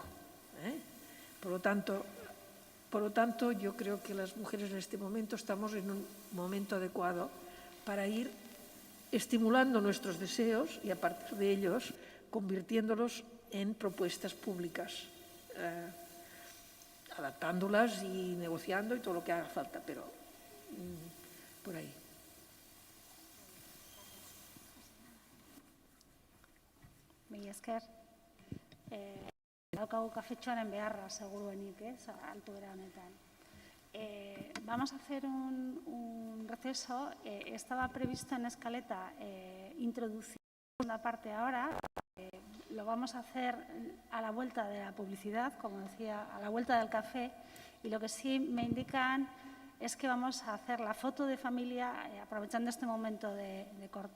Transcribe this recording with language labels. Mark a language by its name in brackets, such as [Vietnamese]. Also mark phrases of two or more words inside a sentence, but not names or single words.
[Spanish] Por lo tanto, yo creo que las mujeres en este momento estamos en un momento adecuado para ir estimulando nuestros deseos y a partir de ellos convirtiéndolos en propuestas públicas, adaptándolas y negociando y todo lo que haga falta, pero por ahí. [Basque] Mila esker. Daukagu kafetxoaren beharra, seguruenik, altuera honetan. [Spanish] Vamos a hacer un receso. Estaba previsto en escaleta introducir la parte ahora. Lo vamos a hacer a la vuelta de la publicidad, como decía, a la vuelta del café. Y lo que sí me indican es que vamos a hacer la foto de familia aprovechando este momento de corte.